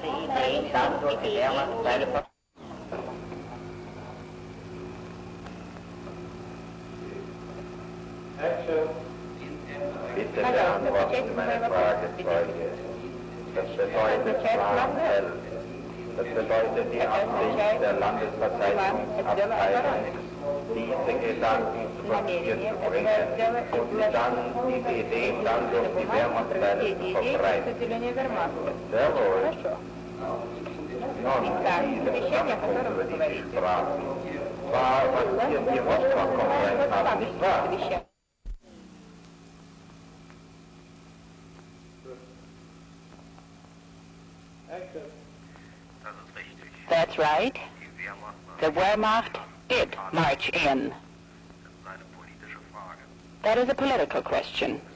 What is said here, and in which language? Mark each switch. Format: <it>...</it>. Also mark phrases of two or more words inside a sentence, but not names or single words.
<ru>Action. пожалуйста, отвечайте на мои вопросы, свидетель. Это означает план Л.</ru> <de>Das bedeutet die Absicht der Landesverteidigung Abteilung, diese Gedanken zu Papier zu bringen und dann diese Idee dann durch die Wehrmachtsteile zu verbreiten. Sehr wohl. Nun, diese Zusammenkunft, über die Sie sprachen, war, was hier die Rostock-Konferenz haben, nicht wahr?</de> <en>Action. That's right. The Wehrmacht did march in. That is a political question.</en>